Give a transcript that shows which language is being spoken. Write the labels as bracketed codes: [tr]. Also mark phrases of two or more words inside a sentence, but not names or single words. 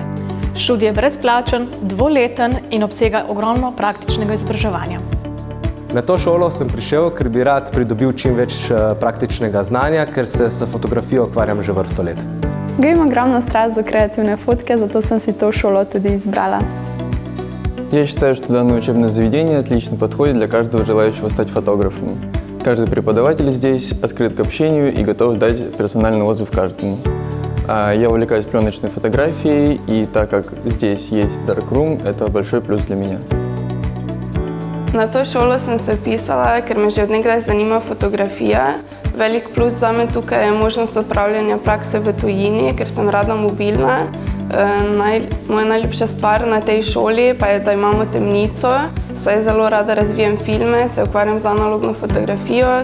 [sl] Študij je brezplačen, dvoleten in obsega ogromno praktičnega izobraževanja. Na to šolo sem prišel, ker bi rad pridobil čim več praktičnega znanja, ker se s fotografijo ukvarjam že vrsto let. Gojim ogromno стrast do kreativne fotke, zato sem si to šolo tudi избрала. [ru] Я считаю, что данное учебное заведение отлично подходит для каждого желающего стать фотографом. Каждый преподаватель здесь открыт к общению и готов дать персональный отзыв каждому. Я увлекаюсь пленочной фотографией, и так как здесь есть darkroom, это большой плюс для меня. [sl] Na to šolo sem se vpisala, ker me že od nekdaj zanima fotografija. Velik plus zame tukaj je možnost opravljanja prakse v tujini, ker sem rada mobilna. Moja najljubša stvar na tej šoli pa je, da imamo temnico, saj zelo rada razvijam filme, se ukvarjam z analogno fotografijo.